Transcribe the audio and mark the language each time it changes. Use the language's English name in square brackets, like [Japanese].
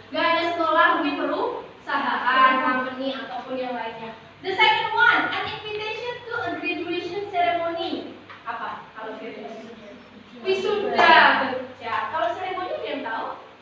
[Indonesian] Gak hanya sekolah, mungkin perusahaan, company ataupun yang lainnya. [English] The second one, an invitation to a graduation ceremony. [Indonesian] Apa? Kalau graduation? Wisuda. Ya, kalau seremoni ada yang tahu?